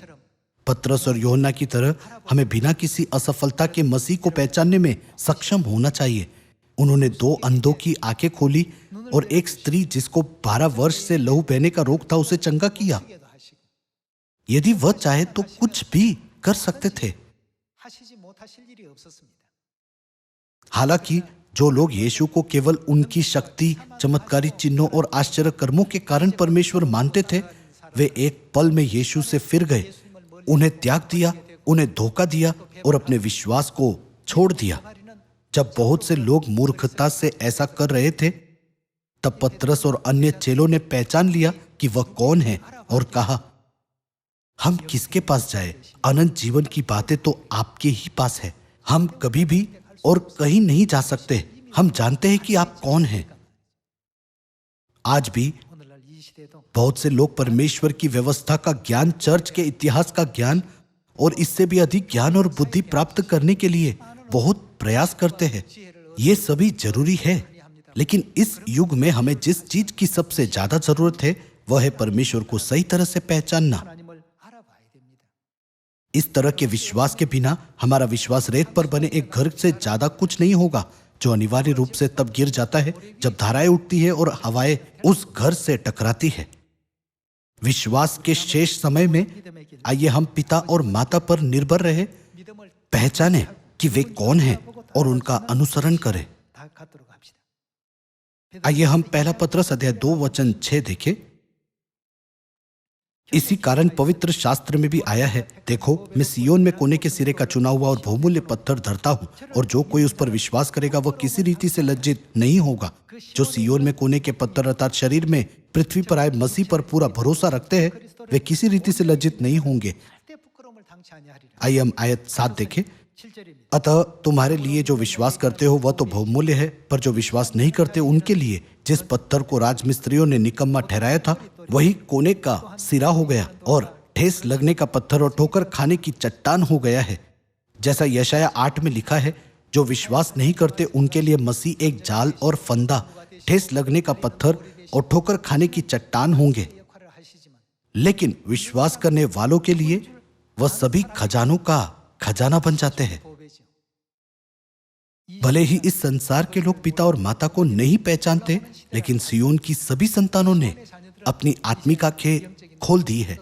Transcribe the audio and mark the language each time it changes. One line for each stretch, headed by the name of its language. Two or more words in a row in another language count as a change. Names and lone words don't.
Hindi: पतरस और यूहन्ना की तरह हमें बिना किसी असफलता के मसीह को पहचानने में सक्षम होना चाहिए। उन्होंने 2 अंधों की आंखें खोली और एक स्त्री जिसको 12 वर्ष से लहू बहने का रोग था उसे चंगा किया। यदि वह चाहे तो कुछ भी कर सकते थे।
Korean: 하시지 못하실 일이 없었습니다.
Hindi: हालांकि जो लोग यीशु को केवल उनकी शक्ति, चमत्कारी चिन्हों और आश्चर्य कर्मों के कारण परमेश्वर मानते थे, वे एक पल में यीशु से फिर गए, उन्हें त्याग दिया, उन्हें धोखा दिया और अपने विश्वास को छोड़ दिया। जब बहुत से लोग मूर्खता से ऐसा कर रहे थे, तब पतरस और अन्य चेलों ने पहचान लिया कि वह कौन है और कहा, हम किसके पास जाए? अनंत जीवन की बातें तो आपके ही पास है। हम कभी भी और कहीं नहीं जा सकते। हम जानते हैं कि आप कौन हैं। आज भी
Korean: 오늘날 이 시대에도
Hindi: बहुत से लोग परमेश्वर की व्यवस्था का ज्ञान, चर्च के इतिहास का ज्ञान और इससे भी अधिक ज्ञान और बुद्धि प्राप्त करने के लिए बहुत प्रयास करते हैं। ये सभी जरूरी है, लेकिन इस युग में हमें जिस चीज की सबसे ज्यादा जरूरत है वह है परमेश्वर को सही तरह से पहचानना।
Korean: 하나님을 알아봐야 됩니다.
Hindi: इस तरह के विश्वास के बिना हमारा विश्वास रेत पर बने एक घर से ज्यादा कुछ नहीं होगा, जो अनिवार्य रूप से तब गिर जाता है जब धाराएं उठती है और हवाएं उस घर से टकराती है। विश्वास के शेष समय में आइए हम पिता और माता पर निर्भर रहे,
Korean: 믿음을
Hindi: पहचाने कि वे कौन हैं और उनका अनुसरण करें।
Korean: 다 갖도록 합시다.
Hindi: आइए हम पहला पत्रस अध्याय 2 वचन 6 देखें। इसी कारण पवित्र शास्त्र में भी आया है, देखो मैं सियोन में कोने के सिरे का चुना हुआ और बहुमूल्य पत्थर धरता हूँ, और जो कोई उस पर विश्वास करेगा वह किसी रीति से लज्जित नहीं होगा। जो सियोन में कोने के पत्थर अर्थात शरीर में पृथ्वी पर आए मसीह पर पूरा भरोसा रखते हैं, वे किसी रीति से लज्जित नहीं होंगे।
Korean: 절대 부끄러움을 당치 아니하리라.
Hindi: आइए हम आयत 7 देखें।
Korean: 7절입니다.
Hindi: अतः तुम्हारे लिए जो विश्वास करते हो वह तो बहुमूल्य है, पर जो विश्वास नहीं करते उनके लिए जिस पत्थर को राजमिस्त्रियों ने निकम्मा ठहराया था वही कोने का सिरा हो गया और ठेस लगने का पत्थर और ठोकर खाने की चट्टान हो गया है। जैसा यशाया 8 में लिखा है, जो विश्वास नहीं करते उनके लिए मसीह एक जाल और फंदा, ठेस लगने का पत्थर और ठोकर खाने की चट्टान होंगे।
Korean: 역할을 하시지만
Hindi: लेकिन विश्वास करने वालों के लिए वह सभी खजानों का खजाना बन जाते हैं।
Korean: 보배죠.
Hindi: भले ही इस संसार के लोग पिता और माता को नहीं पहचानते, लेकिन सियोन की सभी संतानों ने अपनी आत्मिक आंखें खोल दी है।